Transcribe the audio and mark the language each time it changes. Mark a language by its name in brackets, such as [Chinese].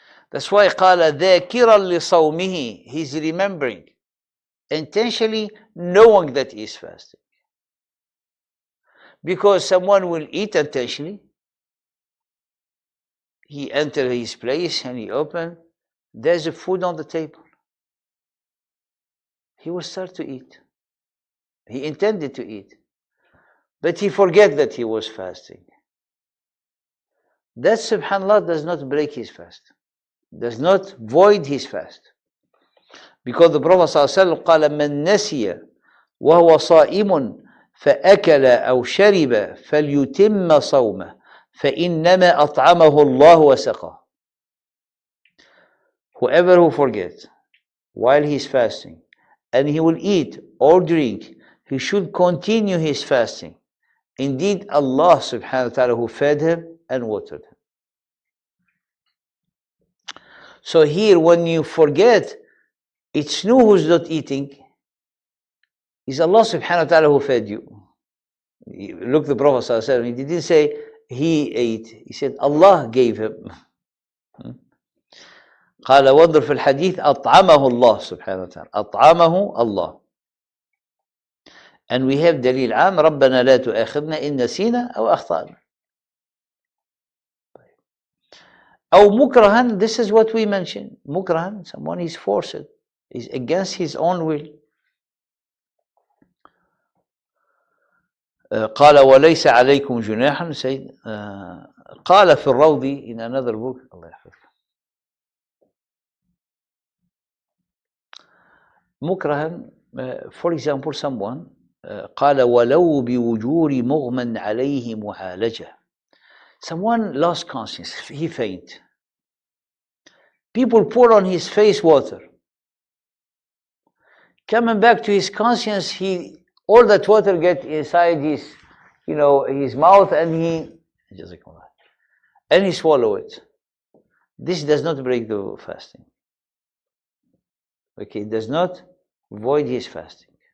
[English] That's why [Arabic] قال ذاكرا لصومه. [English] He's remembering, intentionally knowing that he is fasting. Because someone will eat intentionally. He entered his place and he opened. There's a food on the table. He will start to eat. He intended to eat. But he forget that he was fasting. That subhanallah does not break his fast. Does not void his fast. Because the Prophet [Arabic] ﷺ قال من نسي وهو صائم فأكل أو شرب فليتم صومه فإنما أطعمه الله وسقاه. [English] Whoever who forgets while he is fasting and he will eat or drink, he should continue his fasting. Indeed, Allah subhanahu wa ta'ala who fed him and watered him. So here when you forget, it's you who's not eating. It's Allah subhanahu wa ta'ala who fed you. Look, the Prophet sallallahu alaihi wasallam, he didn't say he ate. He said Allah gave him. [Arabic] قال وانظر في الحديث أطعمه الله سبحانه وتعالى. أطعمه الله. [English] And we have [Arabic] دليل عام ربنا لا تؤاخذنا إن نسينا أو أخطأنا. أو مكرها, [English] this is what we mentioned. مكرها, someone is forced, is against his own will. [Arabic] قال وليس عليكم جناح سيد قال في الروض [English] in another book [Arabic] الله يحفظك مكرها [English] for example someone [Arabic] قال ولو بوجور مغمى عليه معالجة. [English] Someone lost conscience, he faint. People pour on his face water. Coming back to his conscience, all that water get inside his, his mouth, and he swallow it. This does not break the fasting. Okay, it does not void his fasting.